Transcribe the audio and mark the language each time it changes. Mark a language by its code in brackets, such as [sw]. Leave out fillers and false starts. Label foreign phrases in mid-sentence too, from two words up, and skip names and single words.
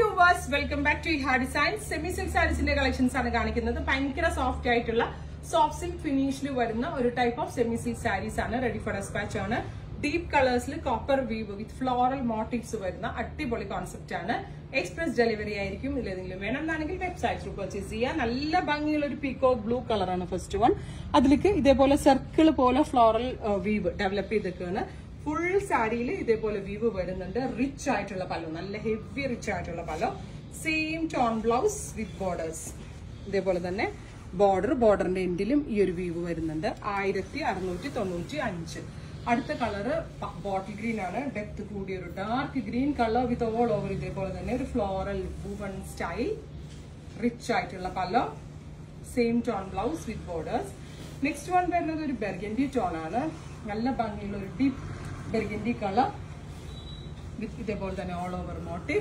[en] viewers, welcome back to Iha Designs. Semi silk sarees inde collections [ml] ആണ് കാണിക്കുന്നത്. ഭയങ്കര soft ആയിട്ടുള്ള [en] soft silk finish [ml] ഇൽ വരുന്ന ഒരു [en] type of semi silk sarees [ml] ആണ് [en] ready for dispatch [ml] ആണ്. [en] Deep colors [ml] ഇൽ [en] copper weave with floral motifs [ml] വരുന്ന അടിപൊളി concept ആണ്. [en] Express delivery [ml] ആയിരിക്കും ഇല്ലെങ്കിൽ വേണമെങ്കിൽ [en] website through purchase [ml] ചെയ്യാം. നല്ല ഭംഗിയുള്ള ഒരു [en] peacock blue color [ml] ആണ് [en] first one. [ml] അതിലേക്ക് ഇതുപോലെ circle പോലെ [en] floral weave develop [ml] ചെയ്തിരിക്കുന്ന. [en] Full saree [ml] ഇതുപോലെ weave വരുന്നുണ്ട്. Rich ആയിട്ടുള്ള പല്ലു, നല്ല [en] heavy rich [ml] ആയിട്ടുള്ള പല്ലു. [en] Same tone blouse with borders. [ml] ഇതുപോലെ തന്നെ border ഇന്റെ എൻഡിലും ഈ ഒരു weave വരുന്നുണ്ട്. [en] 1695. അടുത്ത color bottle green ആണ്. depth [ml] കൂടിയ ഒരു [en] dark green color with all over [ml] ഇതേപോലെ തന്നെ ഒരു [en] floral woven style. rich [ml] ആയിട്ടുള്ള പല്ലോ. [en] same tone blouse with borders. next one [ml] വരുന്നത് ഒരു [en] burgundy tone [ml] ആണ്. നല്ല ഭംഗിയുള്ള ഒരു [en] deep burgundy color with [ml] ഇതേപോലെ തന്നെ [en] all over motif.